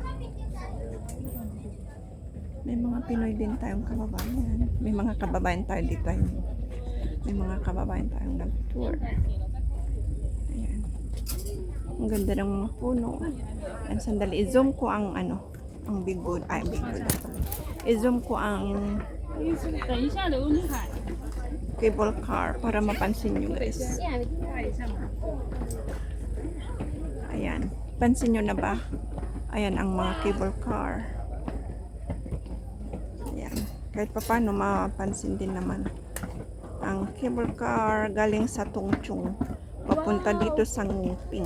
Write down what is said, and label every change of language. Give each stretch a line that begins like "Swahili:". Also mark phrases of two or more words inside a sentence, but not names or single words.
Filipino: May mga Pinoy din tayong kababayan. May mga kababayan tayo dito. May mga kababayan tayong nag-tour. Ayan. Ang ganda ng mga puno. Ayan, sandali. I-zoom ko ang ang Big Buddha. Ay, Big Buddha. I-zoom ko ang
Chinese: 等一下刘女海。
English: cable car
Filipino: para mapansin nyo guys. Ayan. Pansin nyo na ba? Ayan ang mga
English: cable car.
Filipino: Ayan. Kahit pa paano mapansin din naman. Ang
English: cable car
Filipino: galing sa Tungchung papunta dito sa Nguping.